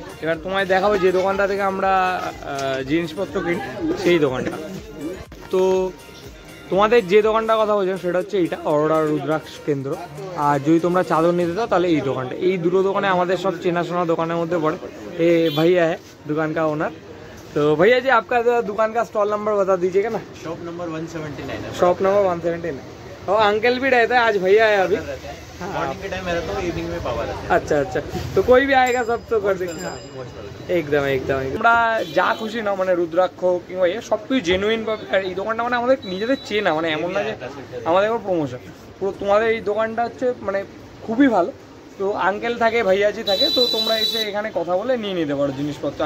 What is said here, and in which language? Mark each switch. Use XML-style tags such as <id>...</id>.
<bn>এবার তোমায় দেখাবো যে দোকানটা থেকে আমরা জিনিসপত্র কিনি সেই দোকানটা। তো তোমাদের যে দোকানটার কথা বলছেন সেটা হচ্ছে এইটা, অরোরা রুদ্রাক্ষ কেন্দ্র। আর যদি তোমরা চাদর নিতে চাও তাহলে এই দোকানটা। এই দুটো দোকানে আমাদের सब চেনাশোনা দোকানের মধ্যে পড়ে।</bn> <hi>ये भैया है दुकान का ओनर। तो भैया जी आपका दुकान का स्टॉल नंबर बता दीजिएगा ना। शॉप नंबर 179 है। Shop number 179। और अंकल भी रहता है, आज भैया है अभी। मॉर्निंग के टाइम में रहता हूँ, इवनिंग में पापा रहता अच्छा अच्छा, तो कोई भी आएगा सब तो कर देंगे।</hi> <bn>একদম একদম আমরা যা খুশি না মানে রুদ্রাক্ষ কিংবা সব কিছু জেনুইন পাবে। আর এই দোকানটা মানে আমাদের নিজেদের চেনা, মানে এমন না যে আমাদের কোনো প্রমোশন, পুরো তোমাদের এই দোকানটা হচ্ছে মানে খুবই ভালো। তো আঙ্কেল থাকে, ভাইয়াজি থাকে, তো তোমরা এসে এখানে কথা বলে নিয়ে নিতে পারো জিনিসপত্র।</bn>